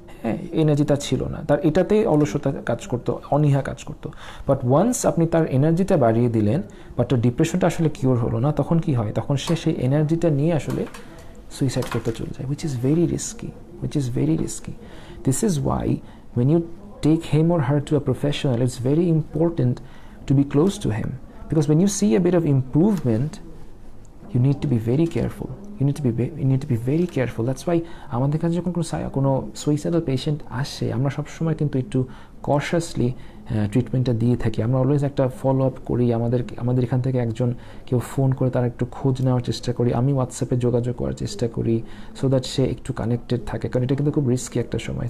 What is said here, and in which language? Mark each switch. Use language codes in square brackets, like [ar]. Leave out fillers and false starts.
[bn] হ্যাঁ, এনার্জি তার ছিল না, তার এটাতেই অলসতা কাজ করতো, অনীহা কাজ করতো। বাট ওয়ান্স আপনি তার এনার্জিটা বাড়িয়ে দিলেন, বাট তার ডিপ্রেশনটা আসলে কিওর হলো না, তখন কি হয়? তখন সে সেই এনার্জিটা নিয়ে আসলে সুইসাইড করতে চলে যায়, [en] which is very risky. This is why when you take him or her to a professional, it's very important to be close to him, because when you see a bit of improvement, you need to be very careful. You need to be very careful. That's why [bn] আমাদের কাছে যখন কোনো suicidal patient আসে, আমরা সবসময় কিন্তু একটু cautiously ট্রিটমেন্টটা দিয়ে থাকি। আমরা অলওয়েজ একটা ফলো আপ করি, আমাদের এখান থেকে একজন কেউ ফোন করে তার একটু খোঁজ নেওয়ার চেষ্টা করি, আমি হোয়াটসঅ্যাপে যোগাযোগ করার চেষ্টা করি, সো দ্যাট সে একটু কানেক্টেড থাকে, কারণ এটা কিন্তু খুব রিস্কি একটা সময়।